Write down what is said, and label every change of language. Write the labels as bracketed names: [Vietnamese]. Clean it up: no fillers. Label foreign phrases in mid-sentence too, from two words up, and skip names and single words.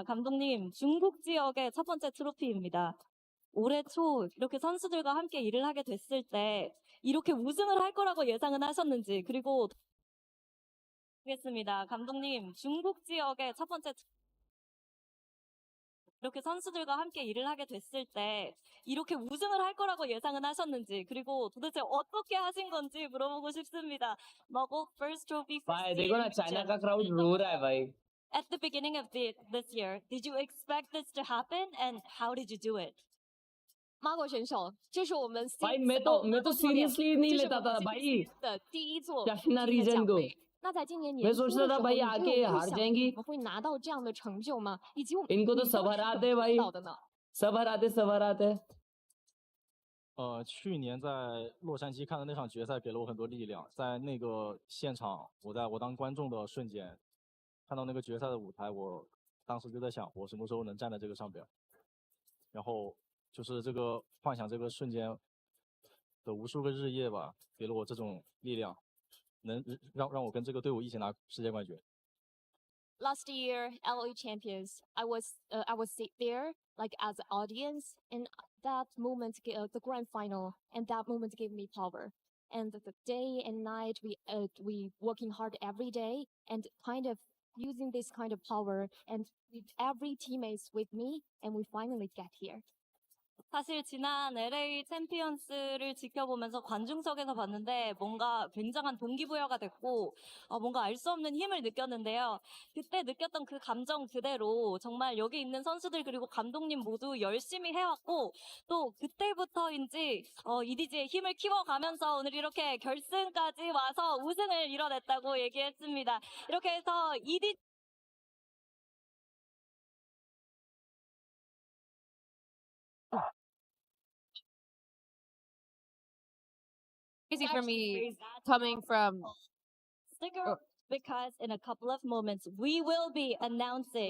[Korean] 감독님, 중국 지역의 첫 번째 트로피입니다. 올해 초 이렇게 선수들과 함께 일을 하게 됐을 때 이렇게 우승을 할 거라고 예상은 하셨는지, 그리고 알겠습니다. 감독님, 중국 지역의 첫 번째 이렇게 선수들과 함께 일을 하게 됐을 때 이렇게 우승을 할 거라고 예상은 하셨는지 그리고 도대체 어떻게 하신 건지 물어보고 싶습니다. [English] Mogul first trophy for [Hindi] भाई देखो ना [English] CM चाइना region. [Hindi] का क्राउड रो रहा है भाई [English] At the beginning of this year, did you expect this to happen and how did you do it? [Chinese] 马国选手，这是我们 [Hindi] भाई [Chinese] 马 [Hindi] मैं तो [Chinese] 国教练， [Hindi] सीरियसली नहीं [Chinese] 这是 [Hindi] लेता [Chinese] 我们 [Hindi] था [Chinese] 金 [Hindi] भाई [Chinese] 的第一座 [Hindi] चाइना [Chinese] 金的 [Hindi] रीजन [Chinese] 奖 [Hindi] को [Chinese] 杯。那在今年 [Hindi] मैं [Chinese] 年初 [Hindi] सोचता [Chinese] 的 [Hindi] था [Chinese] 时候， [Hindi] भाई [Chinese] 你 [Hindi] आके [Chinese] 就有 [Hindi] हार [Chinese] 想 [Hindi] जाएंगी [Chinese] 我们会拿到这样的成就吗？以及我们 [Hindi] इनको तो [Chinese] 你 [Hindi] सब [Chinese] 当时 [Hindi] हराते [Chinese] 怎么 [Hindi] भाई [Chinese] 做到的呢？ [Hindi] सब हराते [Chinese] 去年在洛杉矶看的那场决赛给了我很多力量，在那个现场，我当观众的瞬间，看到那个决赛的舞台，我当时就在想，我什么时候能站在这个上边？然后就是这个幻想这个瞬间的无数个日夜吧，给了我这种力量，能让我跟这个队伍一起拿世界冠军。 [English] Last year, LOE champions, I was sit there like as an audience, and that moment, the grand final, and that moment gave me power. And the day and night, we working hard every day, and kind of using this kind of power, and with every teammates with me, and we finally get here. [Korean] 사실 지난 LA 챔피언스를 지켜보면서 관중석에서 봤는데 뭔가 굉장한 동기부여가 됐고 뭔가 알 수 없는 힘을 느꼈는데요. 그때 느꼈던 그 감정 그대로 정말 여기 있는 선수들 그리고 감독님 모두 열심히 해왔고 또 그때부터인지 EDG의 힘을 키워가면서 오늘 이렇게 결승까지 와서 우승을 이뤄냈다고 얘기했습니다. 이렇게 해서 EDG [English] Easy for me coming from sticker because in a couple of moments we will be announcing